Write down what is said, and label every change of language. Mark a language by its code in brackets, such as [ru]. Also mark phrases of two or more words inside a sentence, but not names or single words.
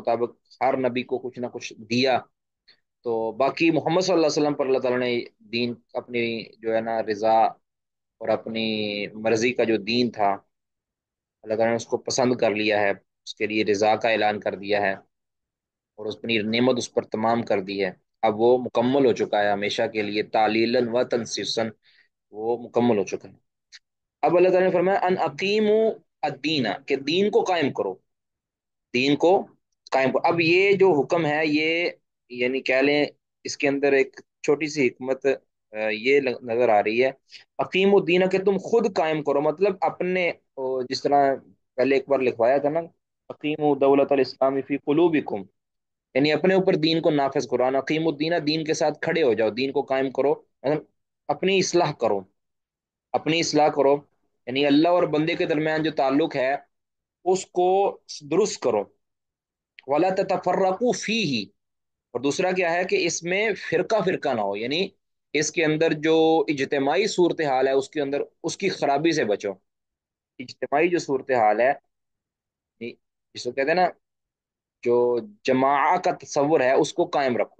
[ur] مطابق ہر نبی کو کچھ نہ کچھ دیا، تو باقی محمد صلی اللہ علیہ وسلم پر اللہ تعالیٰ نے دین اپنی جو ہے نا رضا اور اپنی مرضی کا جو دین تھا اللہ تعالیٰ نے اس کو پسند کر لیا ہے، اس کے لیے رضا کا اعلان کر دیا ہے، اور اس اپنی نعمت اس پر تمام کر دی ہے، اب وہ مکمل ہو چکا ہے ہمیشہ کے لیے، [ar] تعلیلا و تنسیسا، [ur] وہ مکمل ہو چکا ہے۔ اب اللہ تعالیٰ نے فرمایا [ar] ان اقیموا الدین، [ur] کہ دین کو قائم کرو، دین کو قائم کرو. اب یہ جو حکم ہے یہ یعنی کہہ لیں اس کے اندر ایک چھوٹی سی حکمت یہ نظر آ رہی ہے. [ar] عقیم الدین [ur] کہ تم خود قائم کرو، مطلب اپنے جس طرح پہلے ایک بار لکھوایا تھا نا، [ar] عقیم دولت الاسلام فی قلوبکم، [ur] یعنی اپنے اوپر دین کو نافذ کرو. [ar] عقیم الدین، [ur] دین کے ساتھ کھڑے ہو جاؤ، دین کو قائم کرو، مطلب اپنی اصلاح کرو، اپنی اصلاح کرو، یعنی اللہ اور بندے کے درمیان جو تعلق ہے اس کو درست کرو. [ar] ولا تتفرقوا فیہ، [ur] اور دوسرا کیا ہے کہ اس میں فرقہ فرقہ نہ ہو، یعنی اس کے اندر جو اجتماعی صورتحال ہے اس کے اندر اس کی خرابی سے بچو. اجتماعی جو صورتحال ہے جس کو کہتے ہیں نا جو جماع کا تصور ہے اس کو قائم رکھو.